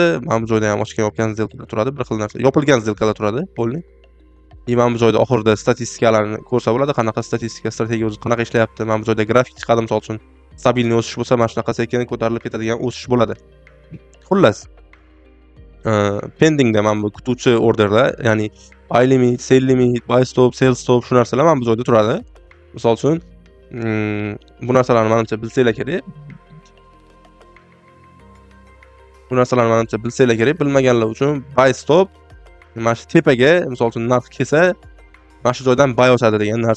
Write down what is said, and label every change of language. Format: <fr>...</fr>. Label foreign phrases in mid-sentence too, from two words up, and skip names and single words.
<uz>Mana bu joyda ham ochgan yopgan сделкаlar turadi. Bir xil narsa. Yopilgan сделкаlar turadi, bo'ldi. Mana bu joyda oxirida statistikalarni ko'rsa bo'ladi. Qanaqa statistika, strategiya o'zi qanaqa ishlayapti. Mana bu joyda grafik chiqadi, misol uchun stabilniy o'sish bo'lsa, mana shunaqa sekin ko'tarilib ketadigan o'sish bo'ladi. Xullas, pendingda mana bu kutuvchi orderlar, ya'ni</uz> <en>buy limit, sell limit, buy stop, sell stop</en> <uz>shu narsalar mana bu joyda turadi. Misol uchun, bu narsalarni menimcha bilsanglar kerak. Bilmaganlar uchun</uz> <en>buy stop</en> <uz>mana shu tepaga, misol uchun narx kelsa, mana shu joydan buy ochadi degan narsa.</uz>